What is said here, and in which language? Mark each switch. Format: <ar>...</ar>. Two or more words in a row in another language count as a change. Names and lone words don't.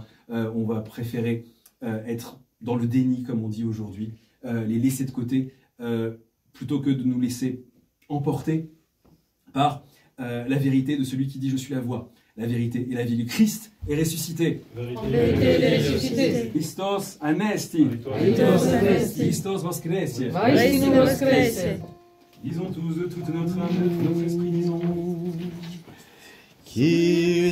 <fr>On va préférer être dans le déni, comme on dit aujourd'hui, les laisser de côté, plutôt que de nous laisser emporter par la vérité de celui qui dit « Je suis la voie, la vérité et la vie ». Le Christ est ressuscité. En vérité, il est ressuscité.</fr> <el>Χριστός ἀνέστη. Χριστός ἀνέστη.</el> <cu>Христос воскресе. Воистину воскресе.</cu> <fr>Disons tous de toute notre âme, de tout notre esprit, disons.</fr>